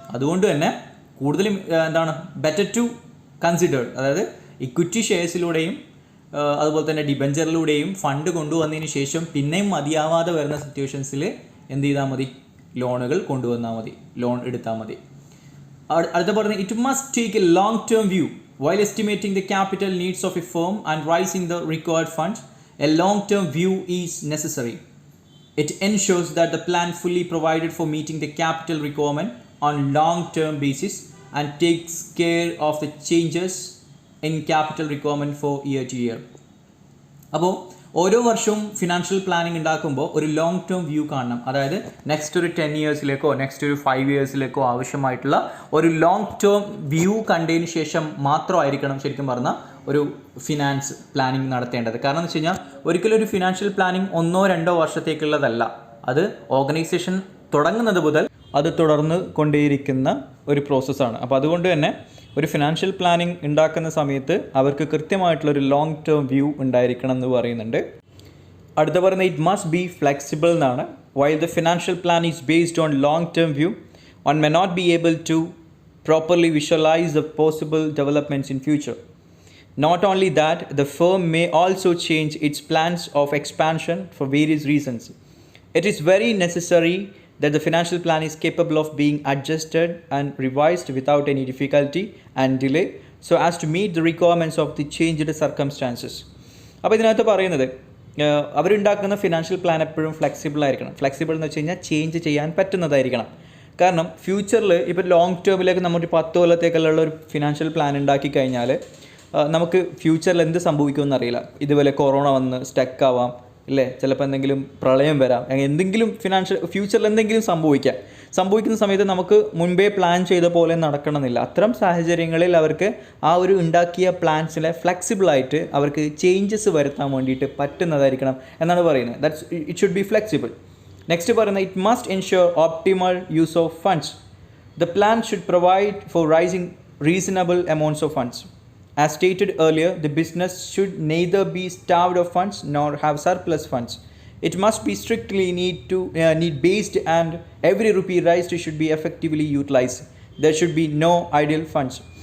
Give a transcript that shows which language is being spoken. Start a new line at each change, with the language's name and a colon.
Malayalam: അതുകൊണ്ട് തന്നെ കൂടുതലും
English: better to consider,
Malayalam: അതായത് ഇക്വിറ്റി ഷെയർസിലൂടെയും അതുപോലെ തന്നെ ഡിബഞ്ചറിലൂടെയും ഫണ്ട് കൊണ്ടുവന്നതിന് ശേഷം പിന്നെയും മതിയാവാതെ വരുന്ന സിറ്റുവേഷൻസിൽ എന്ത് ചെയ്താൽ മതി? ലോണുകൾ കൊണ്ടുവന്നാൽ മതി, ലോൺ എടുത്താൽ മതി. അടുത്ത പറഞ്ഞത്
English: It must take a long term view while estimating the capital needs of a firm and raising the required funds. A long term view is necessary. It ensures that the plan fully provided for meeting the capital requirement on long term basis and takes care of the changes in capital requirement for year to year.
Malayalam: അപ്പോൾ ഓരോ വർഷവും financial planning ഉണ്ടാക്കുമ്പോൾ ഒരു long term view കാണണം. അതായത് next ഒരു 10 ഇയേഴ്സിലേക്കോ next ഒരു 5 ഇയേഴ്സിലേക്കോ ആവശ്യമായിട്ടുള്ള ഒരു ലോങ് ടേം വ്യൂ കണ്ടതിന് ശേഷം മാത്രമായിരിക്കണം ശരിക്കും പറഞ്ഞാൽ ഒരു ഫിനാൻസ് പ്ലാനിങ് നടത്തേണ്ടത്. കാരണം എന്ന് വെച്ച് കഴിഞ്ഞാൽ ഒരിക്കലും ഒരു ഫിനാൻഷ്യൽ പ്ലാനിങ് 1-2 വർഷത്തേക്കുള്ളതല്ല. അത് ഓർഗനൈസേഷൻ തുടങ്ങുന്നത് മുതൽ അത് തുടർന്ന് കൊണ്ടേയിരിക്കുന്ന ഒരു പ്രോസസ്സാണ്. അപ്പോൾ അതുകൊണ്ട് തന്നെ ഒരു ഫിനാൻഷ്യൽ പ്ലാനിങ് ഉണ്ടാക്കുന്ന സമയത്ത് അവർക്ക് കൃത്യമായിട്ടുള്ളൊരു ലോങ് ടേം വ്യൂ ഉണ്ടായിരിക്കണം എന്ന് പറയുന്നുണ്ട്. അടുത്ത പറയുന്നത്
English: it must be flexible
Malayalam: എന്നാണ്.
English: While the financial plan is based on long term view, one may not be able to properly visualize the possible developments in future. Not only that, the firm may also change its plans of expansion for various reasons. It is very necessary that the financial plan is capable of being adjusted and revised without any difficulty and delay so as to meet the requirements of the changed circumstances.
Malayalam: അപ്പോൾ ഇതിനകത്ത് പറയുന്നത് അവരുണ്ടാക്കുന്ന financial plan എപ്പോഴും flexible ആയിരിക്കണം. Flexible എന്ന് വെച്ച് കഴിഞ്ഞാൽ change ചെയ്യാൻ പറ്റുന്നതായിരിക്കണം. കാരണം ഫ്യൂച്ചറിൽ ഇപ്പോൾ ലോങ് ടേമിലേക്ക് നമ്മൾ 10 കൊല്ലത്തേക്കുള്ള ഒരു ഫിനാൻഷ്യൽ പ്ലാൻ ഉണ്ടാക്കി കഴിഞ്ഞാൽ നമുക്ക് ഫ്യൂച്ചറിൽ എന്ത് സംഭവിക്കുമെന്ന് അറിയില്ല. ഇതുപോലെ കൊറോണ വന്ന് സ്റ്റക്ക് ആവാം, ഇല്ലേ, ചിലപ്പോൾ എന്തെങ്കിലും പ്രളയം വരാം, എന്തെങ്കിലും ഫ്യൂച്ചറിൽ എന്തെങ്കിലും സംഭവിക്കുന്ന സമയത്ത് നമുക്ക് മുൻപേ പ്ലാൻ ചെയ്ത പോലെ നടക്കണമെന്നില്ല. അത്തരം സാഹചര്യങ്ങളിൽ അവർക്ക് ആ ഒരു ഉണ്ടാക്കിയ പ്ലാൻസിലെ ഫ്ലെക്സിബിളായിട്ട് അവർക്ക് ചേഞ്ചസ് വരുത്താൻ വേണ്ടിയിട്ട് പറ്റുന്നതായിരിക്കണം എന്നാണ് പറയുന്നത്.
English: That's it should be flexible. Next
Malayalam: പറയുന്നത്
English: It must ensure optimal use of funds. The plan should provide for raising reasonable amounts of funds. As stated earlier, the business should neither be starved of funds nor have surplus funds. It must be strictly need based, and every rupee raised should be effectively utilized. There should be no idle funds.